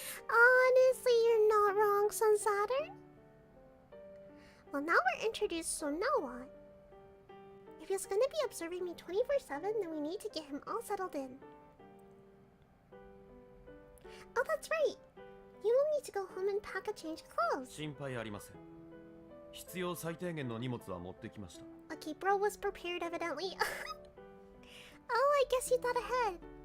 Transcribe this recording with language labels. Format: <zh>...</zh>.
<en>Honestly, you're not wrong, Sun Saturn. Well, now we're introduced, so now what? If he's gonna be observing me 24/7, then we need to get him all settled in. Oh, that's right. You will need to go home and pack a change of clothes.</en> <ja>心配ありません。必要最低限の荷物は持ってきました。</ja> <en>Okay, bro was prepared evidently. Oh, I guess he thought ahead.</en>